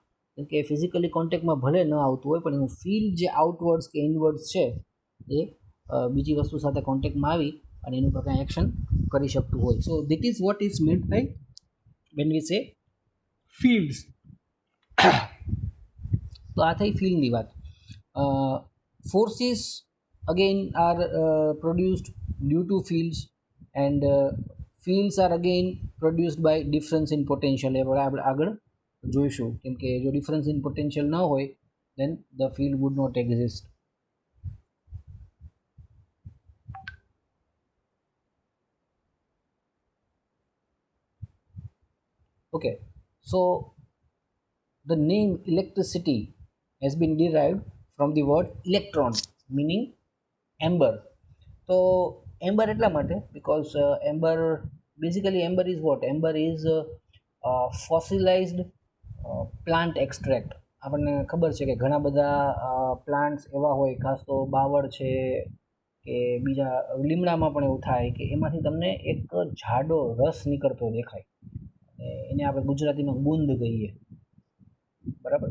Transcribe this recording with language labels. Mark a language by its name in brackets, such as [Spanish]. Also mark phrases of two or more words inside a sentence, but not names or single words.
[Gujarati] કેમ કે [English] physically contactમાં [Gujarati] ભલે ન આવતું હોય, પણ એનું ફીલ જે આઉટવર્ડ્સ કે ઇનવર્ડ્સ છે એ બીજી વસ્તુ સાથે કોન્ટેક્ટમાં આવી અને એનું પર કાંઈ એક્શન કરી શકતું હોય. [English] so that is what is meant by when we say fields. [Gujarati] તો આ થઈ ફિલ્ડની વાત. [English] ફોર્સીસ again are produced due to fields, and fields are again produced by difference in potential. [Gujarati] એ આપણે આગળ જોઈશું, કેમ કે જો [English] difference in potential [Gujarati] ન હોય [English] then the field would not exist. Okay, so the name electricity has been derived from the word electron meaning amber. So amber [Gujarati] એટલા માટે [English] because amber basically amber is what? Amber is fossilized plant extract. [Gujarati] આપણને ખબર છે કે ઘણા બધા પ્લાન્ટ્સ એવા હોય, ખાસ તો બાવળ છે કે બીજા લીમડામાં પણ એવું થાય કે એમાંથી તમને એક જાડો રસ નીકળતો દેખાય, એને આપણે ગુજરાતીમાં ગુંદ કહીએ, બરાબર.